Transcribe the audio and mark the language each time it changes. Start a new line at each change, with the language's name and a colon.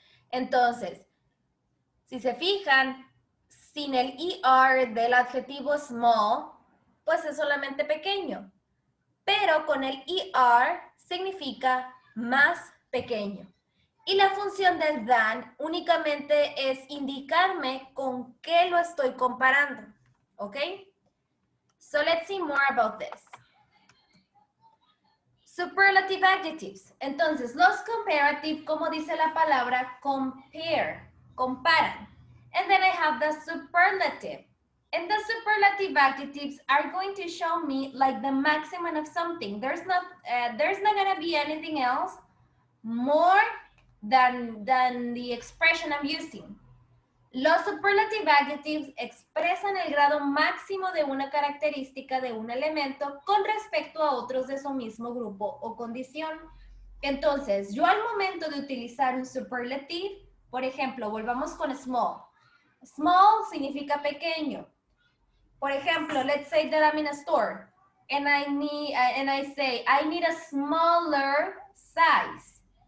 Spanish: Entonces, si se fijan, sin el ER del adjetivo small, pues es solamente pequeño. Pero con el ER significa más pequeño. Y la función del than únicamente es indicarme con qué lo estoy comparando. ¿Ok?
English: So let's see more about this.
Spanish: Superlative adjectives. Entonces, los comparative, como dice la palabra, compare, comparan.
English: And then I have the superlative. And the superlative adjectives are going to show me like the maximum of something. There's not gonna be anything else more than the expression I'm using.
Spanish: Los superlative adjectives expresan el grado máximo de una característica de un elemento con respecto a otros de su mismo grupo o condición. Entonces, yo al momento de utilizar un superlative, por ejemplo, volvamos con small. Small significa pequeño. Por ejemplo,
English: let's say that I'm in a store and I say I need a smaller size.